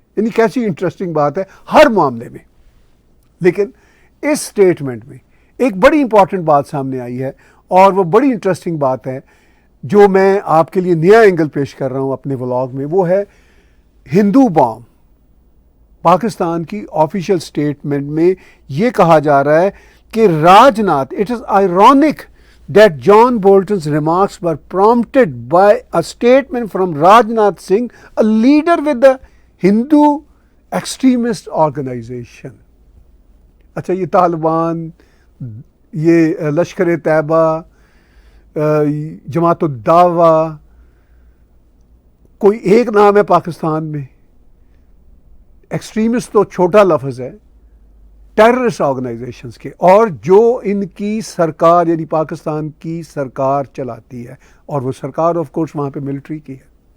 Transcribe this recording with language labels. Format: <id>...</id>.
<ur>یعنی کیسی انٹرسٹنگ بات ہے ہر معاملے میں. لیکن اس سٹیٹمنٹ میں ایک بڑی امپورٹنٹ بات سامنے آئی ہے, اور وہ بڑی انٹرسٹنگ بات ہے جو میں آپ کے لیے نیا اینگل پیش کر رہا ہوں اپنے ولاگ میں. وہ ہے ہندو بام. پاکستان کی آفیشیل سٹیٹمنٹ میں یہ کہا جا رہا ہے کہ Rajnath,</ur> <en>It is ironic that John Bolton's remarks were prompted by a statement from Rajnath Singh, a leader with the Hindu extremist organization.</en> <ur>اچھا یہ طالبان, یہ لشکر طیبہ, جماعت الدعوہ, کوئی ایک نام ہے پاکستان میں. ایکسٹریمسٹ تو چھوٹا لفظ ہے, ٹیررسٹ آرگنائزیشنز کے, اور جو ان کی سرکار یعنی پاکستان کی سرکار چلاتی ہے, اور وہ سرکار آف کورس وہاں پہ ملٹری کی ہے.</ur>